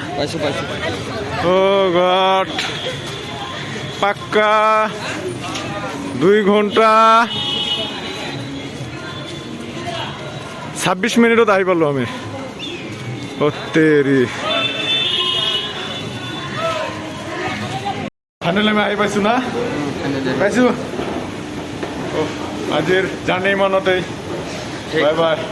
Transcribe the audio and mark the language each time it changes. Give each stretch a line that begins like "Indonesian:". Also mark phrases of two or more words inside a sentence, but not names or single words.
Assamese: পাইছো।
English: oh god,
Assamese: পাক্কা 2 ঘন্টা 26 মিনিটত আহি পালো আমি। তেরি ফাইনালি আমি আহি পাইছো না? পাইছো। আজিৰ জাৰ্ণি ইমানতেই। বাই বাই।